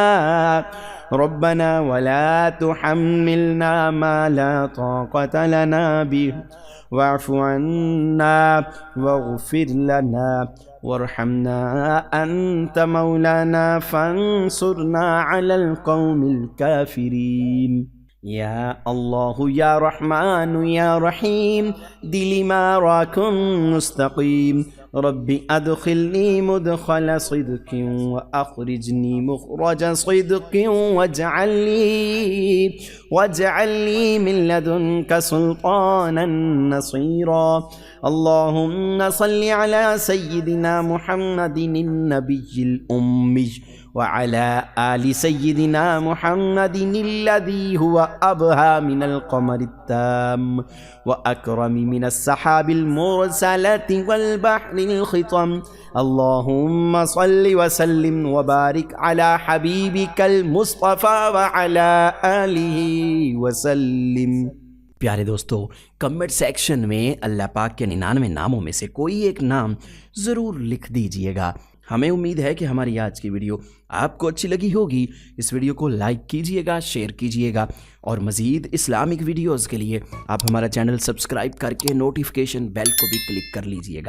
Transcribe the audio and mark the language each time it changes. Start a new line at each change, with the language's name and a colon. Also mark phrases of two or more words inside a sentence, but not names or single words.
Arabic: ربنا ولا تحملنا ما لا طاقة لنا به واعف عنا واغفر لنا وارحمنا أنت مولانا فانصرنا على القوم الكافرين. يا الله يا رحمن يا رحيم دلي ماراكم مستقيم رب أدخلني مدخل صدق وأخرجني مخرج صدق واجعلني من لدنك سلطانا نصيرا. اللهم صل على سيدنا محمد النبي الأمي وعلى آل سيدنا محمد الذي هو أبهى من القمر التام وأكرم من السحاب المرسلة والبحر الخضم. اللهم صل وسلم وبارك على حبيبك المصطفى وعلى آله وسلم.
Hindi: प्यारे दोस्तों,
English: comment section
Hindi: में अल्लाह पाक के 99 नामों में से कोई एक नाम ज़रूर लिख दीजिएगा। हमें उम्मीद है कि हमारी आज की वीडियो आपको अच्छी लगी होगी। इस वीडियो को लाइक कीजिएगा, शेयर कीजिएगा और मज़ीद
English: Islamic videos
Hindi: के लिए आप हमारा चैनल सब्सक्राइब करके
English: notification bell
Hindi: को भी क्लिक कर लीजिएगा।